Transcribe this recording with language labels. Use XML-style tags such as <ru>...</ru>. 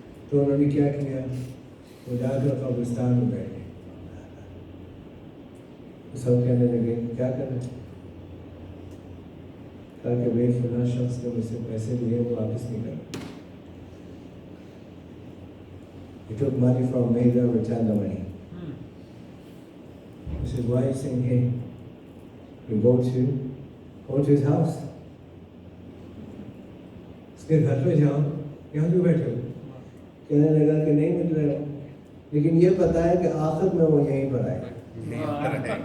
<ur>تو انہوں نے کیا کیا؟ وہ جا کر قبرستان میں بیٹھے. سب کہنے لگے کیا کریں؟ کہا کہ بھائی فلاں شخص نے مجھ سے پیسے لیے وہ واپس نہیں کر.</ur> <en>He took money from me, they returned the money. This is why he's saying, hey, you go to his house.</en> <ur>اس کے گھر پہ جاؤ. یہاں کیوں بیٹھے ہو؟ کہنے لگا کہ نہیں مل رہے ہو، لیکن یہ پتا ہے کہ آخر میں وہ یہیں پر آئے.</ur>